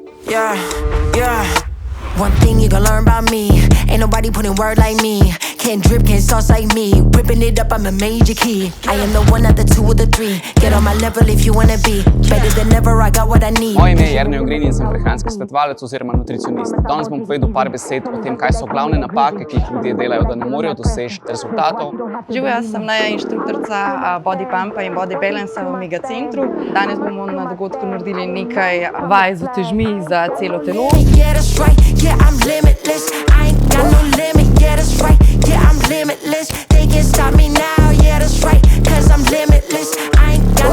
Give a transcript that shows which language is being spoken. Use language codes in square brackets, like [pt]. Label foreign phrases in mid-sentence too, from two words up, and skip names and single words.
[en] Yeah, yeah. One thing you gon' learn about me, ain't nobody putting word like me. Can't drip, can't sauce like me. Whipping it up, I'm a major key. I am the one, not the two or the three. Get on my level if you wanna be better than ever, I got what I need. [sl] Moje ime je Jernej Ogrin in sem prehranski svetovalec oziroma nutricionist. Danes bom povedal par besed o tem, kaj so glavne napake, ki jih ljudje delajo, da ne morejo doseči rezultatov. Živijo, jaz sem Neja, inštruktorica Body Pumpa in Body Balanca v Mega Centru. Danes bomo na dogodku naredili nekaj vaj z utežmi za celo telo. [en] Yeah, that's right, yeah, I'm limitless. I ain't got no limit, yeah, that's right, yeah, I'm limitless. They can't stop me now, yeah, that's right, cause I'm limitless. I ain't